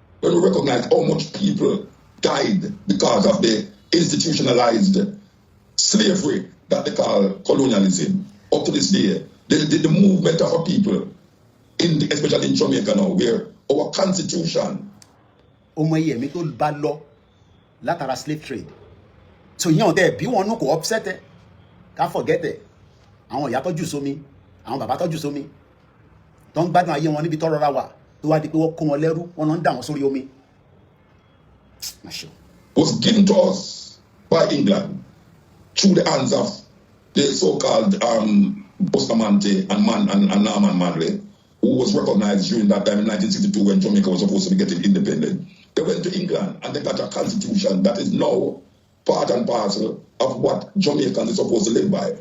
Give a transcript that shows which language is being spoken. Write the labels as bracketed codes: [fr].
[en] When we recognize how much people died because of the institutionalized slavery that they call colonialism up to this day, the movement of our people especially in Jamaica now, where our constitution. [yo] Ọmọ iye mi tó bá lọ látara [en] slave trade. [yo] So yẹn ọ̀dẹ́ bí wọn nù kò upset ẹ ká forget ẹ àwọn ìyá tọ́jú sómi àwọn bàbá tọ́jú sómi tó ń gbádùn ayé wọn níbi tó rọra wà tó wá di pé wọ́n kó wọn lẹ́rú wọn lọ ń dà wọn sórí omi. [en] Was given to us by England through the hands of the so-called Bustamante and Norman Manley, who was recognized during that time in 1962 when Jamaica was supposed to be getting independent. They went to England and they got a constitution that is now part and parcel of what Jamaicans are supposed to live by.